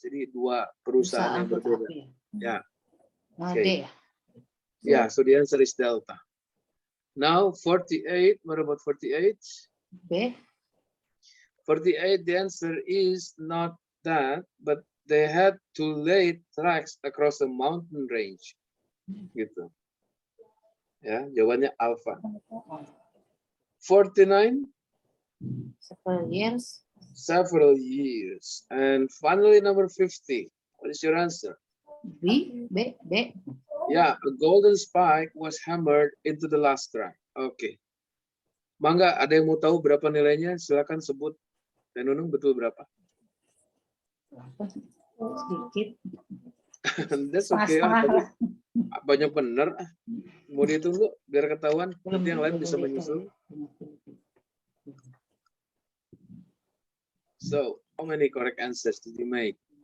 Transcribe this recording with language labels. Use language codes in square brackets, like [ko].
[id] Jadi dua perusahaan yang berbeda. Ya. Okay. [en] Yeah, so the answer is Delta. Now 48, what about 48? B. 48, the answer is not that, but they had to lay tracks across a mountain range. [id] Gitu. Ya, jawabannya alpha. 49. [en] Several years. Several years. And finally, number 50. What is your answer? B. Yeah, a golden spike was hammered into the last track. Okay. [id] Mangga, ada yang mau tahu berapa nilainya? Silakan sebut. Dan Nunung betul berapa? Sedikit. [en] That's okay. [id] Banyak bener. Mau ditunggu biar ketahuan. Nanti yang lain bisa menyusul. [en] So, how many correct answers did you make?